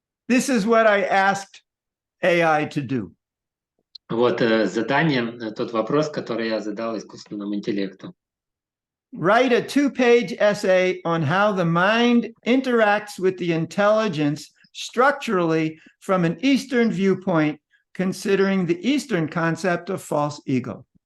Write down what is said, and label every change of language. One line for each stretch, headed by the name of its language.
English: This is what I asked AI to do.
Russian: Вот задание, тот вопрос, который я задал искусственному интеллекту.
English: write a 2-page essay on how the mind interacts with the intelligence structurally from an Eastern viewpoint, considering the Eastern concept of false ego.